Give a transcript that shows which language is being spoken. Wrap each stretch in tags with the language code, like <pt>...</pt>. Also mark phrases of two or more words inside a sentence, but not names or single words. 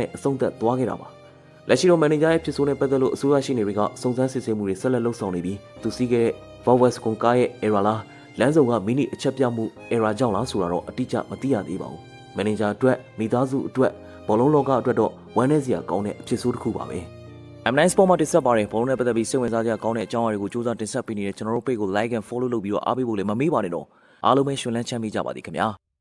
<my>နဲ့အဆုံးသတ်သွားခဲ့တာပါလက်ရှိတော့မန်နေဂျာရဲ့ဖြစ်ဆိုးနဲ့ပတ်သက်လို့အစိုးရရှိနေတွေကစုံစမ်းစစ်ဆေးမှုတွေဆက်လက်လုပ်ဆောင်နေပြီးသူစီးခဲ့တဲ့ Vowes ကွန်ကားရဲ့ error လားလမ်းစုံကမိနစ်အချက်ပြမှု error ကြောင့်လားဆိုတာတော့အတိအကျမသိရသေးပါဘူးမန်နေဂျာအတွက်မိသားစုအတွက်ဘောလုံးလောကအတွက်တော့ဝမ်းနည်းစရာကောင်းတဲ့အဖြစ်ဆိုးတစ်ခုပါပဲM9 Sport မှာတင်ဆက်ပါတယ်ဘောလုံးနဲ့ပတ်သက်ပြီးစိတ်ဝင်စားစရာကောင်းတဲ့အကြောင်းအရာတွေကိုစူးစမ်းတင်ဆက်ပေးနေတဲ့ကျွန်တော်တို့ page ကို</my> <en>like and follow</en> <my>လုပ်ပြီးတော့အားပေးဖို့လည်းမမေ့ပါနဲ့တော့အားလုံးပဲရှင်လန်းချမ်းမြေ့ကြပါသည်ခင်ဗျာ</my>